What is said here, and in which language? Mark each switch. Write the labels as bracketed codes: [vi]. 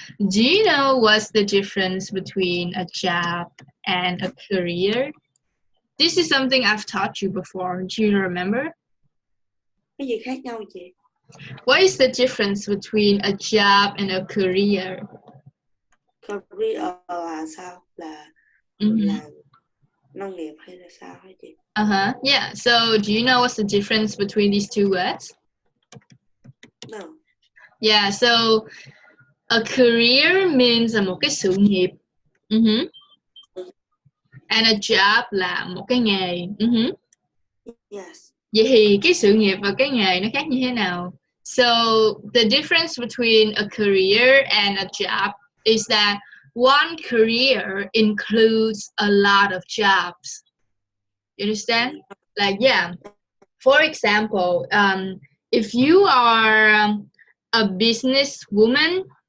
[en] Do you know what's the difference between a job and a career? This is something I've taught you before. Do you remember? [vi] Cái gì khác nhau chị? [en] What is the difference between a job and a career? [vi] Career là sao? Là Mm-hmm. làm nông nghiệp hay là sao hả chị? [en] Uh-huh. Yeah. So do you know what's the difference between these two words? No. Yeah. So a career means [vi] là một cái sự nghiệp. Mm-hmm. [en] And a job [vi] là một cái nghề. Mm-hmm. [en] Yes. [vi] Vậy thì cái sự nghiệp và cái nghề nó khác như thế nào? [en] So the difference between a career and a job is that one career includes a lot of jobs. You understand? Like, yeah. For example, if you are a businesswoman,